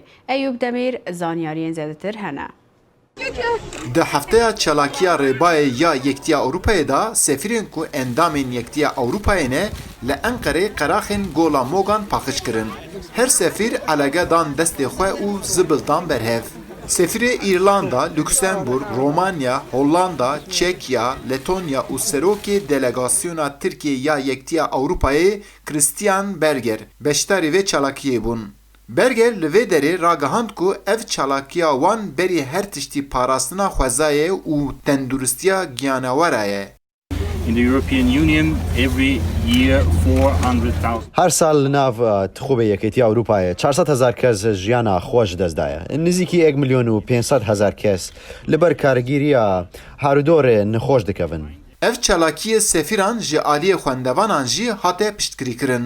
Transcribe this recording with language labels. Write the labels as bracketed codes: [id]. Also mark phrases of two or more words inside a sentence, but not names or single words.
[ku] Eyûb Demîr zanyariyên zêdetir hene. Di hefteya çalakiya rêbayê ya Yektiya Ewropayê da sefîrên ku endamên Yektiya Ewropayê ne li Enqerê qeraxên gola Mogan paxij kirin. Her sefîr elege dan destê xwe û zibildan berhev. سفیر ایرلاندا، لوکسمبورگ، رومانیا، هولاندا، چکیا، لتونیا و سروکی دلگاسیونا ترکیه یا یکتیا اروپایی کریستیان برگر بشتاری و چالاکیه بون. برگر لوی دری راگهاند کو اف چالاکیا وان بری هر تشتی پاراستنا خوزایه و تندرستیا گیانوارایه. [en] In the European Union, every year 400,000. [ku] هر سال ناو تخوبه یکیتی اروپای 400,000 کس جیانا خوش دزدایه. نزدیکی 1,500,000 کس لبر کارگیریا هارودور نخوش دکون. اف چالاکی سفیران جی آلی خواندوانان جی هاته پشتگیری کرن.